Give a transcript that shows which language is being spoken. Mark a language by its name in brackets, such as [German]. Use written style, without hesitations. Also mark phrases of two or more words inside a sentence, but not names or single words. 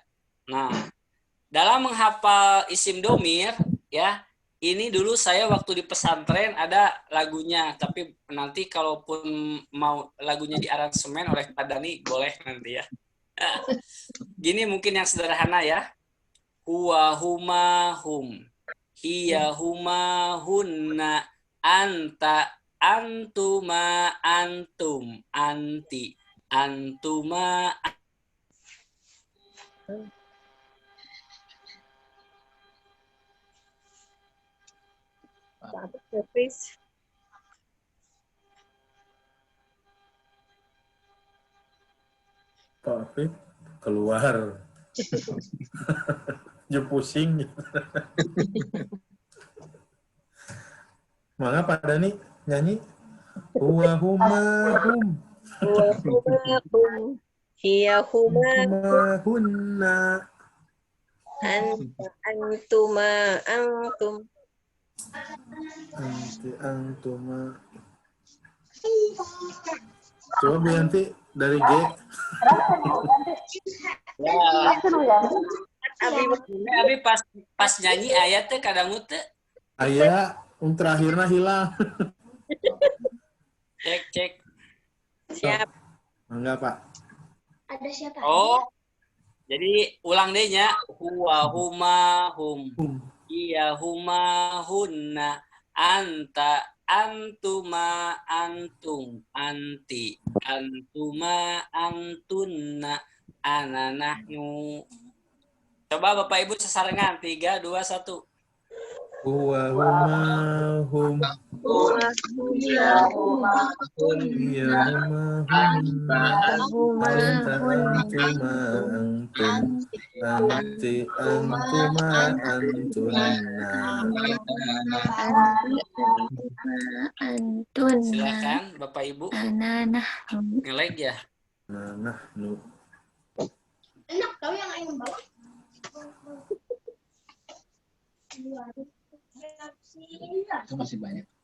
[Indonesian] Nah, dalam menghafal isim domir, ya, ini dulu saya waktu di pesantren ada lagunya, tapi nanti kalaupun mau lagunya di aransemen oleh Pak Dani, boleh nanti ya. Gini mungkin yang sederhana ya. [Arabic] هو هما هم. هي هما هن. أنت أنتما أنتم. أنتِ أنتما. [Indonesian] Pak Afif keluar. Dia pusing. Mangga Pak Dani nyanyi. [Arabic] هو هما هم. هو هما هم. هي هما هما هن. أنت أنتما أنتم. أنتِ أنتما. [Indonesian] Coba Bu Yanti dari G. Ya, Abi Abi pas nyanyi ayatnya kadang teh Ayah, terakhirnya hilang. cek. siap. Enggak, Pak. Ada siapa? Oh, jadi ulang deh nya. [Arabic] هو هما هم. هي هما هن. أنت أنتما أنتم. أنتِ أنتما أنتن. أنا نحن. [Indonesian] Coba Bapak Ibu sesarengan. 3, 2, 1. [Arabic] هو هما هم. هي هما هي هما هن. أنت أنتما أنتم. أنتِ أنتما أنتن. Antun. [Indonesian] Silakan Bapak Ibu. Ananah. Ngelag ya. [Arabic] Nahnu. [Indonesian] Enak tau yang ayam bawa. Itu masih banyak.